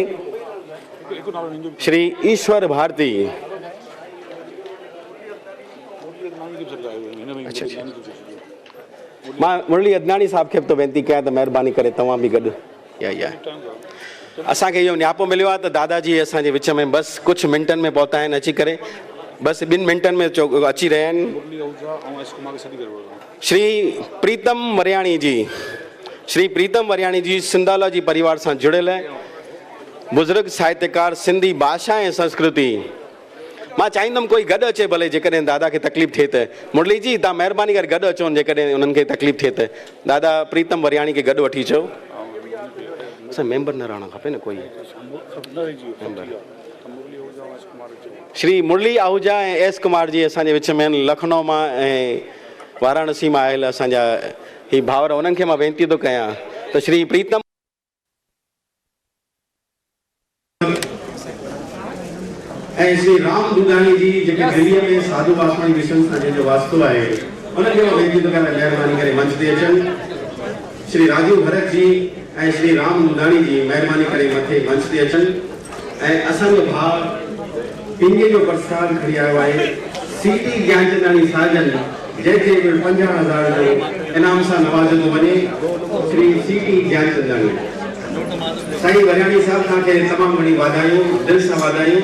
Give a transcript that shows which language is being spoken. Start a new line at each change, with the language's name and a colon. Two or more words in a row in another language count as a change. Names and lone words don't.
Sindhi: श्री ईश्वर भारती मां मुरली अदनाणी साहिब खे बि थो वेनती कयां त महिरबानी करे तव्हां बि गॾु या असांखे इहो न्यापो मिलियो आहे त दादाजी असांजे विच में बसि कुझु मिंटनि में पहुता आहिनि, अची करे बसि 2 मिंटनि में अची रहिया आहिनि। श्री प्रीतम वरियाणी जी, श्री प्रीतम वरियाणी जी सिंधालॉजी परिवार सां जुड़ियल बुज़ुर्ग साहित्यकार, सिंधी भाषा ऐं संस्कृति। मां चाहींदुमि कोई गॾु अचे भले, जेकॾहिं दादा खे तकलीफ़ थिए त। मुरली जी तव्हां महिरबानी करे गॾु अचो, जेकॾहिं उन्हनि खे तकलीफ़ थिए त दादा प्रीतम वरियाणी खे गॾु वठी अचो। असां मेंबर न रहणु खपे न कोई मेंबर। श्री मुरली आहूजा ऐं एस कुमार जी असांजे विच में लखनऊ मां ऐं वाराणसी मां आयल असांजा ही भाउर, उन्हनि खे मां वेनती थो कयां त श्री प्रीतम ऐं श्री राम दुगानी जी जेके दिल्लीअ में साधू वासवाणी मिशन सां जंहिंजो वास्तो आहे, उन्हनि खे मां वेनती थो कयां महिरबानी करे मंच ते अचनि। श्री राजीव भरत जी ऐं श्री राम दुगानी जी महिरबानी करे मथे मंच ते अचनि। ऐं असांजो भाउ पिंगे जो प्रसाद खणी आयो आहे सीटी ज्ञानचंदाणी साजन जंहिंखे 50,000 जो इनाम सां नवाज़ियो वञे श्री सीटी ज्ञानचंदाणी। साईं वरियाणी साहब तव्हांखे तमामु घणी वाधायूं, दिलि सां वाधायूं।